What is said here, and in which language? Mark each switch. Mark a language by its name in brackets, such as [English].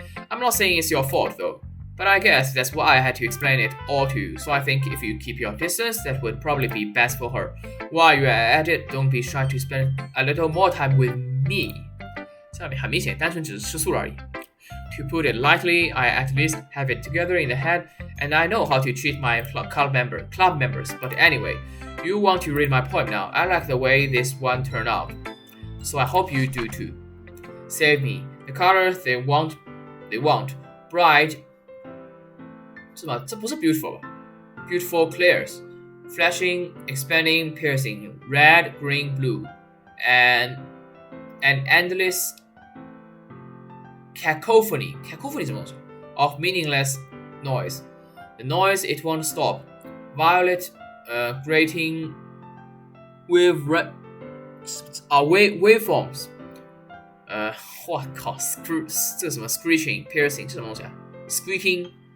[English] I'm not saying it's your fault though. But I guess that's why I had to explain it all to you. So I think if you keep your distance, that would probably be best for her. While you're at it, don't be shy to spend a little more time with me. [Chinese] 这很明显，单纯只是吃素而已。 [English] To put it lightly, I at least have it together in the head, and I know how to treat my club members. But anyway, you want to read my poem now. I like the way this one turned out. So I hope you do too. Save me. The colors they want, bright. [Chinese] 是吗？这不是 beautiful 吧 [English] ？Beautiful clears, flashing, expanding, piercing, red, green, blue, and an endless cacophony [Chinese] 什么东西 [English] of meaningless noise. The noise it won't stop. Violet, grating, waveforms. [Chinese] 我靠 这什么 [English] screeching, piercing [Chinese] 是什么东西啊 ？ [English] Squeaking.